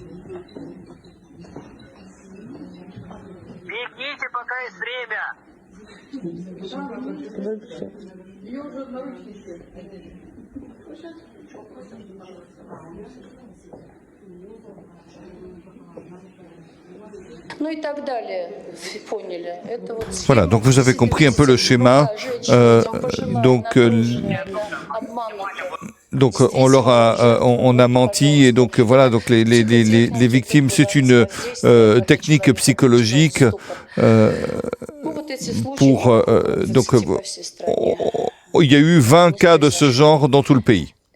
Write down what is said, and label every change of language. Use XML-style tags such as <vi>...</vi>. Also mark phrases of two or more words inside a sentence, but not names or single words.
<ru>Бегите, пока есть время. Ну и так далее, поняли. Это вот</ru> <fr>Voilà, donc vous avez compris un peu le schéma. Donc on leur a on a menti et donc voilà, donc les victimes, c'est une technique psychologique pour donc il y a eu 20 cas de ce genre dans tout le pays.</fr>